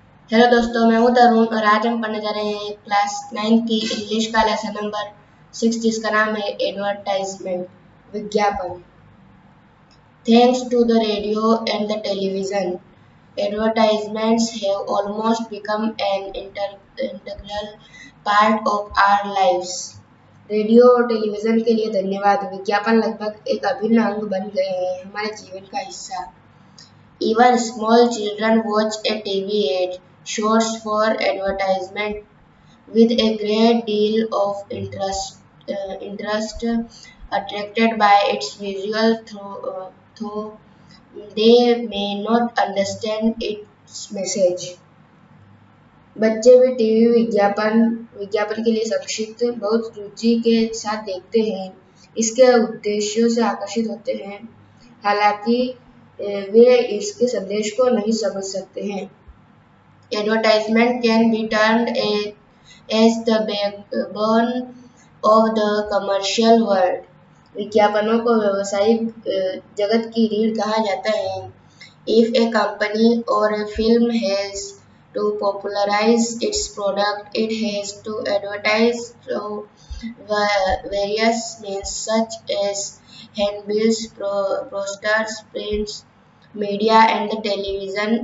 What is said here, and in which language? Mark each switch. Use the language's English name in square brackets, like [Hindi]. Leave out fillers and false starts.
[Hindi] Hello दोस्तों, मैं हूं तरुण और आज हम पढ़ने जा रहे हैं क्लास 9 की इंग्लिश का लेसन नंबर 6 जिसका नाम है एडवर्टाइजमेंट विज्ञापन। [English] Thanks to the radio and the television, advertisements have almost become an integral part of our lives. [Hindi] Radio और टेलीविजन के लिए धन्यवाद, विज्ञापन लगभग एक अभिन्न अंग बन गए हैं, हमारे जीवन का हिस्सा। [English] Even small children watch a TV ad shows for advertisement with a great deal of interest attracted by its visual though they may not understand its message. [Hindi] बच्चे भी टीवी विज्ञापन के लिए संक्षिप्त बहुत रुचि के साथ देखते हैं। इसके उद्देश्यों से आकर्षित होते हैं, हालांकि वे इसके संदेश को नहीं समझ सकते हैं। [English] Advertisement can be termed as the backbone of the commercial world. [Hindi] विज्ञापनों को व्यावसायिक जगत की रीढ़ कहा जाता है। [English] If a company or a film has to popularize its product, it has to advertise through various means such as handbills, posters, prints, media, and the television.